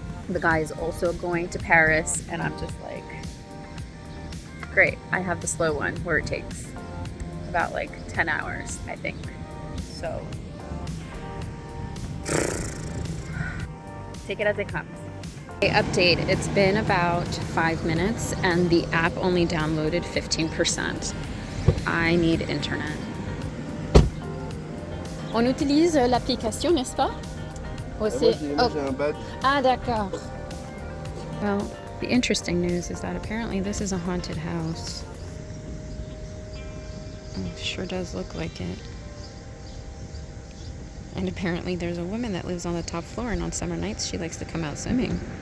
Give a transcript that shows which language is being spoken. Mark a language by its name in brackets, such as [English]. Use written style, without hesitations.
[English] The guy is also going to Paris and I'm just like, great, I have the slow one where it takes about like 10 hours, I think. So, take it as it comes. Update, it's been about 5 minutes and the app only downloaded 15%. I need internet. [French] On utilise l'application, n'est-ce pas? Moi, j'ai un badge. Ah, d'accord. [English] Well, the interesting news is that apparently this is a haunted house. It sure does look like it. And apparently there's a woman that lives on the top floor and on summer nights she likes to come out swimming.